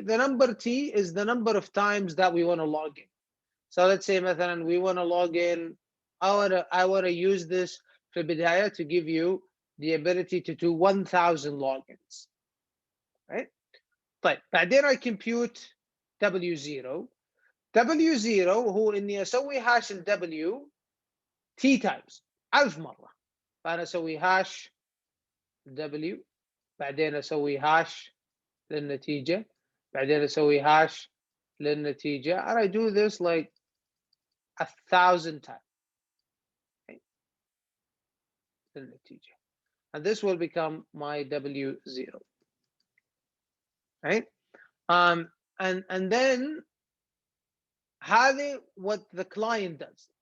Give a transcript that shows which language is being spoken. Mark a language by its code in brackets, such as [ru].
[en] The number T is the number of times that we want to log in. So let's say [ar] مثلا [en] we want to log in. I want to use this [ar] في البداية [en] to give you the ability to do 1,000 logins, right? [ar] طيب بعدين [en] I compute W0. [ar] W0 هو إني أسوي هاش ال W T times 1000 مرة. فأنا أسوي هاش W بعدين أسوي هاش للنتيجة بعدين أسوي هاش للنتيجة [en] and I do this like 1,000 times. [ar] للنتيجة. [en] And this will become my W0, right? And then [ar] هذه [en] what the client does.